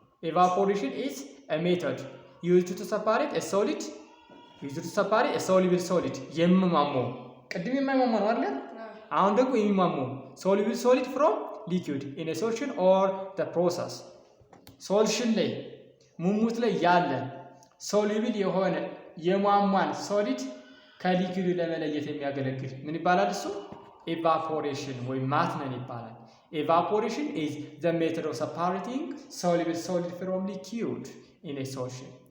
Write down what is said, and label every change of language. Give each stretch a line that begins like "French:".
English: Evaporation is a method used to separate a soluble solid.
Amharic: የሚሟሟ ቅድም የማይሟሟ ነው አይደል? አሁን ደግሞ የሚሟሟ
English: soluble solid from liquid in a solution or the process.
Amharic: solution ላይ ሙሙት ላይ ያለ soluble የሆነ የሟሟን solid ከሊኩዊድ ለመለየት የሚያገለግል ምን ይባላል? እሱ
English: evaporation
Amharic: ወይም ማትነን ይባላል።
English: Evaporation is the method of separating soluble solid from liquid in a solution.